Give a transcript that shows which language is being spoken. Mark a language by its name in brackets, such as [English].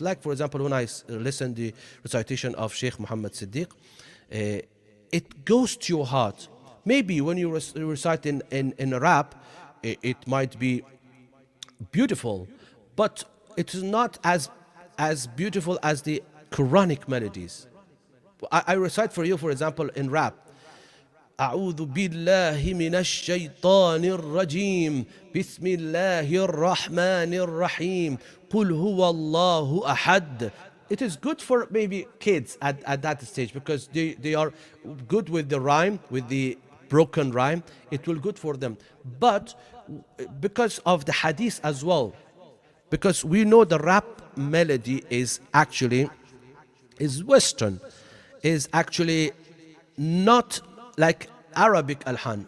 [English] Like, for example, when I listen the recitation of Sheikh Muhammad Siddiq, it goes to your heart. Maybe when you recite in rap, it might be beautiful, but it is not as beautiful as the Quranic melodies. I recite for you, for example, in rap. [Arabic] أعوذ بالله من الشيطان الرجيم بسم الله الرحمن الرحيم قل هو الله أحد. [English] It is good for maybe kids at that stage because they are good with the rhyme, with the broken rhyme. It will good for them. But because of the hadith as well, because we know the rap melody is Western, is actually not like Arabic alhan.